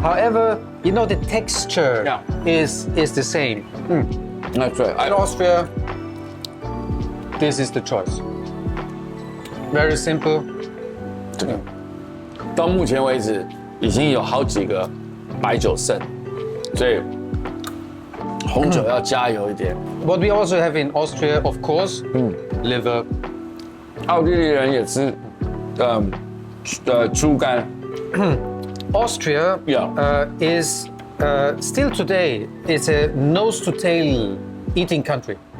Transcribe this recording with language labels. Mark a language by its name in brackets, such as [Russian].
[English] However, the texture is the same. That's right. In Austria, this is the choice. Very simple. [Chinese] 到目前为止，已经有好几个白酒剩，所以红酒要加油一点。 [English] What we also have in Austria, of course, liver. [Chinese] 奥地利人也吃，猪肝。 [English] Austria is still today is a nose to tail eating country.